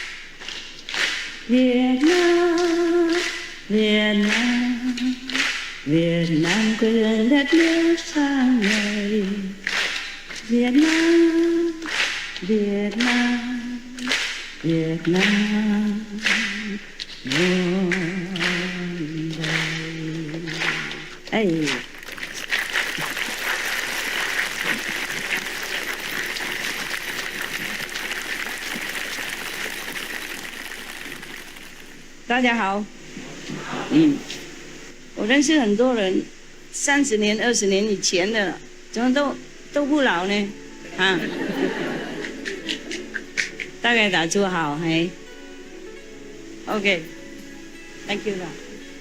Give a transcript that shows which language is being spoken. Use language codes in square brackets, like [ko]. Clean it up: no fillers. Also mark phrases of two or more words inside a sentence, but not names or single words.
[vi] Việt Nam, Việt Nam, Việt Nam quê hương đất nước sang người. Việt Nam, Việt Nam, Việt Nam muôn đời. [zh] Hey.大家好。我认识很多人，30年、20年以前的，怎么都不老呢？啊，大概打住好，嘿。 [en] OK，Thank you [zh] 啦。